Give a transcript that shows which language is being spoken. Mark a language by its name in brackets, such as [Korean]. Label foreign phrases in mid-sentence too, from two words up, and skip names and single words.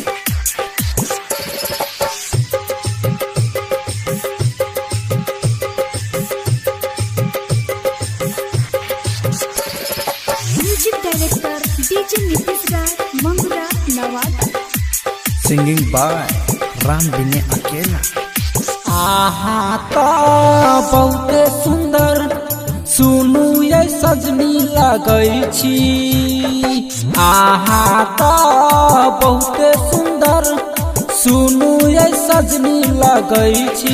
[English] Music Director DJ Nitish Raj, Mangura, Nawada. Singing by Ram Bine Akela. [Maithili] आहा तो बहुत सुंदर सुनू ये सजनी लगई छी। आहा तो बहुत सुंदर सुनू ये सजनी लगई छी।